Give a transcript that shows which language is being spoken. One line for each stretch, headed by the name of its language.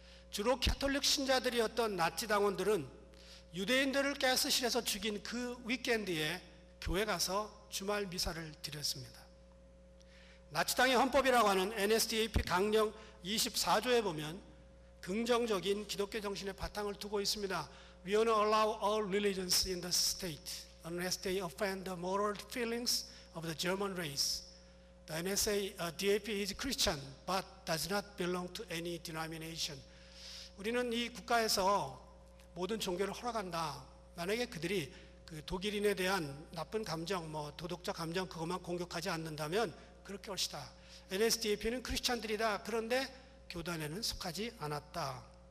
Korean: 주로 캐톨릭 신자들이었던 나치 당원들은 유대인들을 가스실에서 죽인 그 위켄드에 교회 가서 주말 미사를 드렸습니다. 나치당의 헌법이라고 하는 NSDAP 강령 24조에 보면 긍정적인 기독교 정신의 바탕을 두고 있습니다.
English: We want to allow all religions in the state unless they offend the moral feelings of the German race. The NSDAP is Christian but does not belong to any denomination.
Korean: 우리는 이 국가에서 모든 종교를 허락한다. 만약에 그들이 그 독일인에 대한 나쁜 감정, 도덕적 감정 그것만 공격하지 않는다면 그렇게 옳시다. NSDAP는 크리스찬들이다. 그런데 교단에는 속하지 않았다.